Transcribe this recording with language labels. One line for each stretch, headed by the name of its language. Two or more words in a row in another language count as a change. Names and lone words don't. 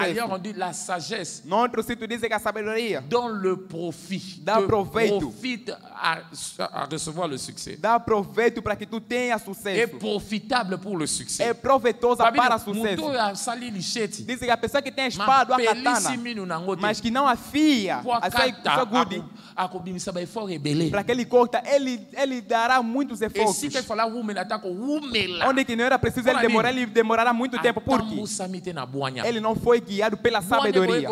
French: Ailleurs on dit la sagesse.
Portuguese: No outro sítio diz que a sabedoria
French: donne le profit.
Portuguese: Dá proveito.
French: Profite à recevoir le succès.
Portuguese: Dá proveito para que tu tenha sucesso. É
French: profitable pour le succès.
Portuguese: É proveitosa para o sucesso. Diz que a pessoa que tem a espada ou a katana, mas que não afia, para que ele corta, ele dará muitos esforços. Onde que não era preciso ele demorará muito tempo, porque ele não foi guiado pela sabedoria.